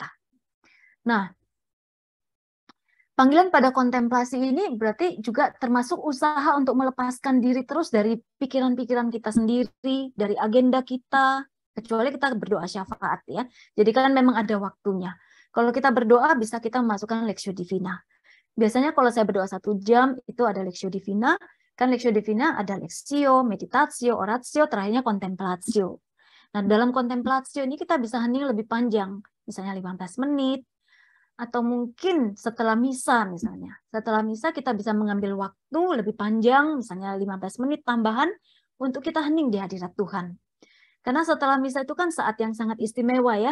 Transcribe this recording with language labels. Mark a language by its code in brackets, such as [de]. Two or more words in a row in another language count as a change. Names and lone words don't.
[id] Nah, panggilan pada kontemplasi ini berarti juga termasuk usaha untuk melepaskan diri terus dari pikiran-pikiran kita sendiri, dari agenda kita, kecuali kita berdoa syafaat ya. Jadi kan memang ada waktunya. Kalau kita berdoa bisa kita memasukkan Lectio Divina. Biasanya kalau saya berdoa 1 jam itu ada Lectio Divina. Kan Lectio Divina ada Lectio, Meditatio, Oratio, terakhirnya Contemplatio. Nah dalam Contemplatio ini kita bisa hening lebih panjang. Misalnya 15 menit. Atau mungkin setelah misa misalnya. Setelah misa kita bisa mengambil waktu lebih panjang, misalnya 15 menit tambahan untuk kita hening di hadirat Tuhan. Karena setelah misa itu kan saat yang sangat istimewa ya.